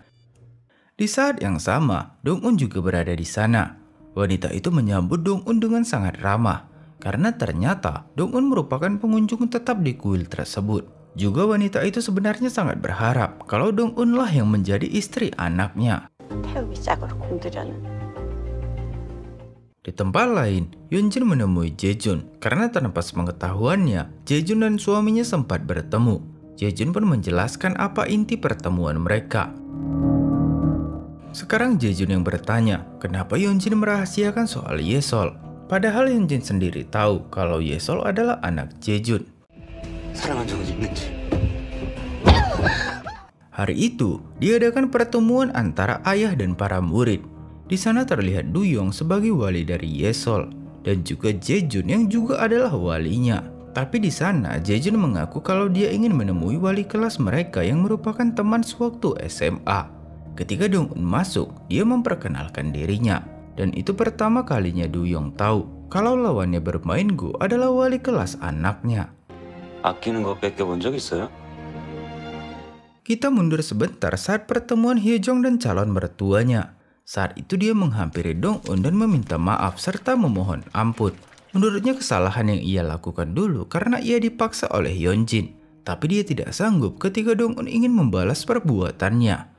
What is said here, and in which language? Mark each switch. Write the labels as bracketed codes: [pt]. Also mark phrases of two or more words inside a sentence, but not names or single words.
[id] Di saat yang sama, Dong-un juga berada di sana. Wanita itu menyambut Dong-un dengan sangat ramah, karena ternyata Dong-un merupakan pengunjung tetap di kuil tersebut. Juga wanita itu sebenarnya sangat berharap kalau Dong-un lah yang menjadi istri anaknya. [ko] 태우기 짝으로 공들여는. [id] Di tempat lain, Yeonjin menemui Jae-jun karena tanpa sepengetahuannya, Jae-jun dan suaminya sempat bertemu. Jae-jun pun menjelaskan apa inti pertemuan mereka. Sekarang Jae-jun yang bertanya, kenapa Yeonjin merahasiakan soal Yesol? Padahal Yeonjin sendiri tahu kalau Yesol adalah anak Jae-jun. [ko] 사랑한 적은 있는지. [id] Hari itu, diadakan pertemuan antara ayah dan para murid. Di sana terlihat Do-young sebagai wali dari Yesol dan juga Jae-jun yang juga adalah walinya. Tapi di sana Jae-jun mengaku kalau dia ingin menemui wali kelas mereka yang merupakan teman sewaktu SMA. Ketika Dong-un masuk, dia memperkenalkan dirinya. Dan itu pertama kalinya Do-young tahu kalau lawannya bermain Go adalah wali kelas anaknya. [ko] 아끼는 거 뺏겨본 적 있어요? [id] Kita mundur sebentar saat pertemuan Hye-jong dan calon mertuanya. Saat itu dia menghampiri Dong-un dan meminta maaf serta memohon ampun. Menurutnya kesalahan yang ia lakukan dulu karena ia dipaksa oleh Yeonjin. Tapi dia tidak sanggup ketika Dong-un ingin membalas perbuatannya.